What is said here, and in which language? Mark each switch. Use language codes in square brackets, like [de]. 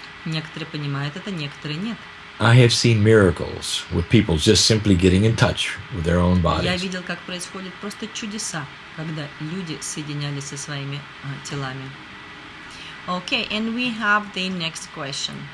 [ru] Некоторые понимают это, некоторые нет. [en] I have seen miracles with people just simply getting in touch with their own [ru] Я [en] bodies. [ru] видел, как происходят просто чудеса, когда люди соединялись со своими телами. [en] Okay, and we have the next question.